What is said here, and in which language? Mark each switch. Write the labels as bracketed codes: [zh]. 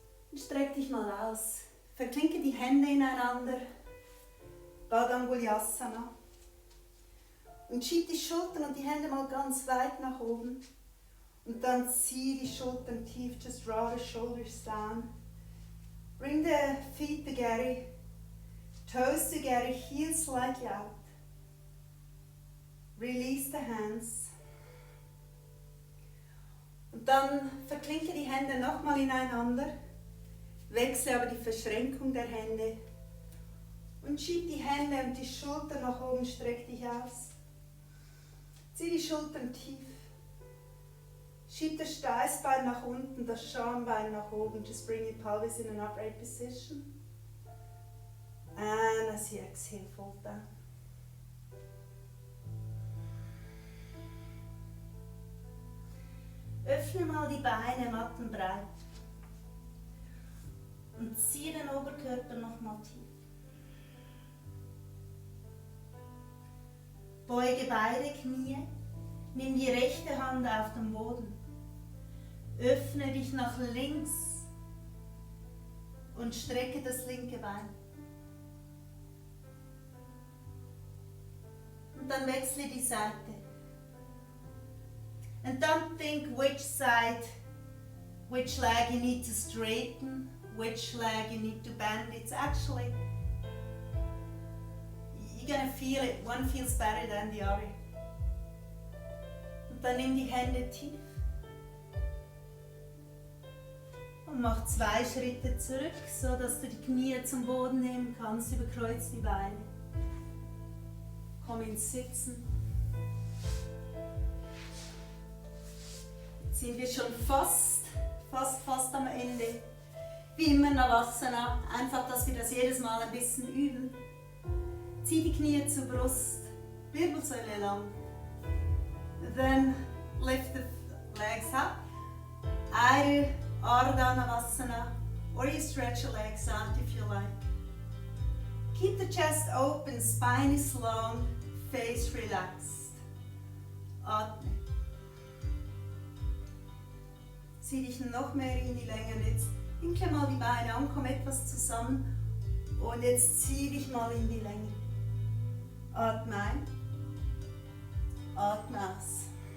[de] Und streck dich mal aus. Verklinke die Hände ineinander. Badangulyasana. Und schieb die Schultern und die Hände mal ganz weit nach oben. Und dann zieh die Schultern tief. [en] Just draw the shoulders down. Bring the feet together. Toes together. Heels slightly out. Release the hands. [de] Und dann verklinke die Hände nochmal ineinander. Wechsle aber die Verschränkung der Hände. Und schieb die Hände und die Schultern nach oben. Streck dich aus. Zieh die Schultern tief. Schieb das Steißbein nach unten, das Schambein nach oben. [en] Just bring your pelvis in an upright position. And as you exhale, fold down. [de] Öffne mal die Beine mattenbreit. Und ziehe den Oberkörper nochmal tief. Beuge beide Knie, nimm die rechte Hand auf den Boden, öffne dich nach links und strecke das linke Bein. Und dann wechsle die Seite. [en] And don't think which side, which leg you need to straighten, which leg you need to bend. It's actually you're gonna feel it. One feels better than the other. [de] Und dann nimm die Hände tief und mach 2 Schritte zurück, so dass du die Knie zum Boden nehmen kannst. Überkreuz die Beine. Komm ins Sitzen. Jetzt sind wir schon fast am Ende. Wie immer Navasana. Einfach, dass wir das jedes Mal ein bisschen üben. Zieh die Knie zur Brust, Wirbelsäule lang. [en] Then lift the legs up. Either Ardha Navasana or you stretch your legs out if you like. Keep the chest open, spine is long, face relaxed. [de] Atme. Zieh dich noch mehr in die Länge. Und jetzt winkle mal die Beine an, komm etwas zusammen. Und jetzt zieh dich mal in die Länge. Atme ein, atme aus.